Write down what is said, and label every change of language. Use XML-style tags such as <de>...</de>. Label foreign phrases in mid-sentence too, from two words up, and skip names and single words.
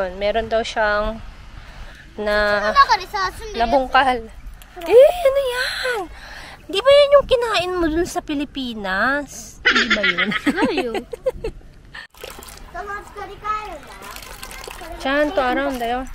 <tl>meron daw siyang na</tl> <ja>中でさ、住んでるやつ。</ja> <tl>nabungkal. Ano yan? Di ba yan yung kinain mo dun sa Pilipinas? Di ba yun?</tl> <ja>ないよ。そのうち取り替えるんだよ。ちゃんと洗うんだよ。</ja>